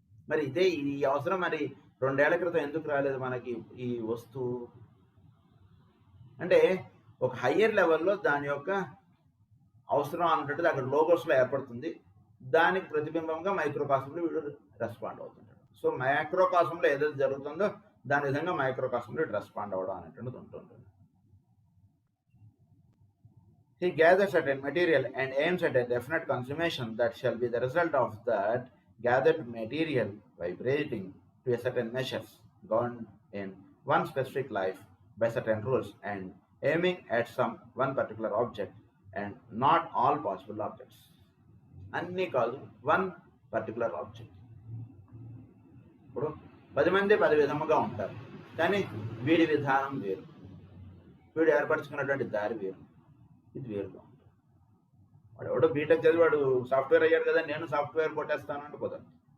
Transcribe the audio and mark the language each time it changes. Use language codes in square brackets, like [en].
[te] మరి ఇదే ఈ అవసరం మరి 2 ఏళ్ల క్రితం ఎందుకు రాలేదు మనకి ఈ వస్తువు అంటే ఒక హయ్యర్ లెవెల్లో దాని యొక్క అవసరం అన్నట్టు అక్కడ లోగోస్లో ఏర్పడుతుంది. దానికి ప్రతిబింబంగా మైక్రోకాస్మ్లో వీడు రెస్పాండ్ అవుతుంటాడు. సో మైక్రోకాస్మ్లో ఏదైతే జరుగుతుందో దాని విధంగా మైక్రోకాస్మ్లో రెస్పాండ్ అవ్వడం అనేటువంటిది ఉంటుంది. [en] He gathers certain material and aims at a definite consummation that shall be the result of that gathered material vibrating to a certain measures, governed in one specific life by certain rules and aiming at one particular object and not all possible objects. [te] అన్నీ కాదు, one particular object. ఇప్పుడు 10 మంది 10 విధముగా ఉంటారు, కానీ వీడి విధానం వేరు, వీడు ఏర్పరచుకున్నటువంటి దారి వేరు, ఇది వేరుగా ఉంటుంది. వాడు ఎవడో బీటెక్ చదివాడు సాఫ్ట్వేర్ అయ్యాడు కదా నేను సాఫ్ట్వేర్ కొట్టేస్తాను అంటే కుదరదు.